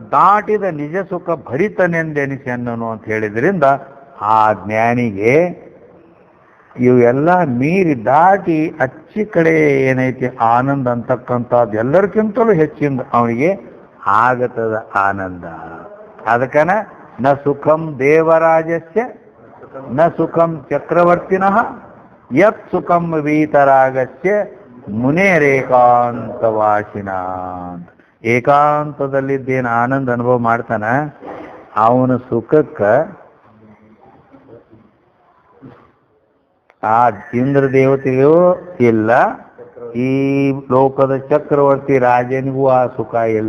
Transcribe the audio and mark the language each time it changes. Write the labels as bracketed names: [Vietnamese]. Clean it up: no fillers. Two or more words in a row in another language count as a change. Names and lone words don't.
[Kannada] ದಾಟಿದ ನಿಜ ಸುಖ ಭರಿತನೆಂದೆನಿಸೆನ್ನನು ಅಂತ ಹೇಳಿದ್ರಿಂದ ಆ ಜ್ಞಾನಿಗೆ ಇವೆಲ್ಲ ಮೀರಿ ದಾಟಿ ಅಚ್ಚಿ ಕಡೆ ಏನೈತಿ ಆನಂದ ಅಂತಕ್ಕಂಥದ್ದು ಎಲ್ಲರಿಗಿಂತಲೂ ಹೆಚ್ಚಿಂದ ಅವನಿಗೆ ಆಗತದ ಆನಂದ. [Sanskrit] ಅದಕ್ಕನ ನ ಸುಖಂ ದೇವರಾಜಸ್ಯ ನ ಸುಖಂ ಚಕ್ರವರ್ತಿನಃ ಯತ್ ಸುಖಂ ವೀತರಾಗಸ್ಯ ಮುನೇರೇಕಾಂತವಾಸಿನ. [Kannada] ಏಕಾಂತದಲ್ಲಿದ್ದೇನು ಆನಂದ ಅನುಭವ ಮಾಡ್ತಾನ ಅವನ ಸುಖಕ್ಕ ಆ ಇಂದ್ರ ದೇವತೆಗೂ ಇಲ್ಲ, ಈ ಲೋಕದ ಚಕ್ರವರ್ತಿ ರಾಜನಿಗೂ ಆ ಸುಖ ಇಲ್ಲ.